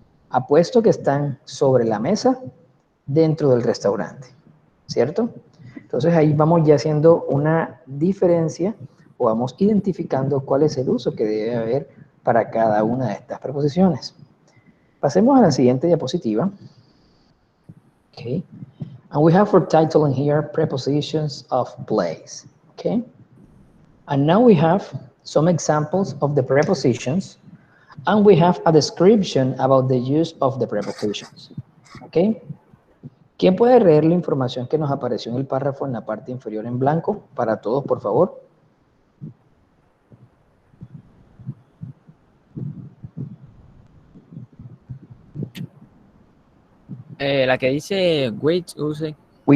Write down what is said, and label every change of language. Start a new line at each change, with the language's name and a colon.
Spanish: Apuesto que están sobre la mesa dentro del restaurante, ¿cierto? Entonces ahí vamos ya haciendo una diferencia o vamos identificando cuál es el uso que debe haber para cada una de estas preposiciones. Pasemos a la siguiente diapositiva.
English: Okay. And we have for title in here prepositions of place. Okay. And now we have some examples of the prepositions and we have a description about the use of the prepositions. Okay.
Spanish: ¿Quién puede leer la información que nos apareció en el párrafo en la parte inferior en blanco? Para todos, por favor. La que dice we